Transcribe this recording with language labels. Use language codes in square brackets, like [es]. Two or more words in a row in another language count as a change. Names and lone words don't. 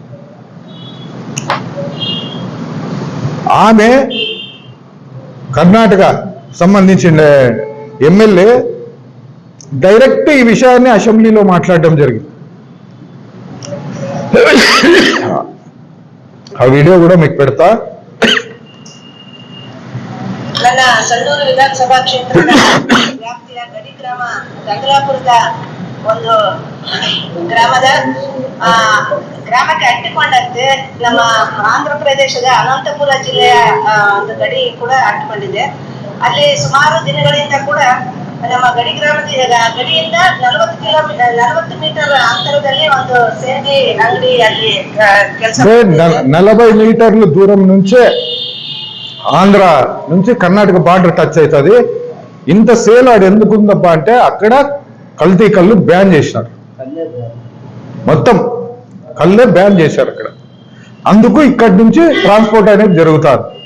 [te] ఆమె కర్ణాటక సంబంధించిన ఎమ్మెల్యే డైరెక్ట్ ఈ విషయాన్ని అసెంబ్లీలో మాట్లాడడం జరిగింది. ఆ వీడియో కూడా మీకు పెడతా. [kn] ನನ್ನ ಸಣ್ಣೂರು ವಿಧಾನಸಭಾ ಕ್ಷೇತ್ರದ ವ್ಯಾಪ್ತಿಯ ಗಡಿ ಗ್ರಾಮ ಗಂಗಲಾಪುರದ ಒಂದು ಗ್ರಾಮಕ್ಕೆ ಅಂಟಿಕೊಂಡಂತೆ ನಮ್ಮ ಆಂಧ್ರ ಪ್ರದೇಶದ ಅನಂತಪುರ ಜಿಲ್ಲೆಯ ಒಂದು ಗಡಿ ಕೂಡ ಅಂಟಿಕೊಂಡಿದೆ. ಅಲ್ಲಿ ಸುಮಾರು ದಿನಗಳಿಂದ ಕೂಡ ನಮ್ಮ ಗಡಿ ಗಡಿಯಿಂದ 40 ಮೀಟರ್ ಅಂತರದಲ್ಲಿ ಒಂದು ಸೇಂದಿ ಅಂಗಡಿ ಅಲ್ಲಿ ಕೆಲಸ [te] 40 మీటర్ల దూరం నుంచే ఆంధ్ర నుంచి కర్ణాటక [en] border touch [te] అవుతుంది. ఇంత సేల్ ఆడు ఎందుకుందబ్బా అంటే అక్కడ కల్తీ కళ్ళు బ్యాన్ చేసినారు, మొత్తం కళ్ళే బ్యాన్ చేశారు అక్కడ. అందుకు ఇక్కడి నుంచి ట్రాన్స్పోర్ట్ అనేది జరుగుతుంది.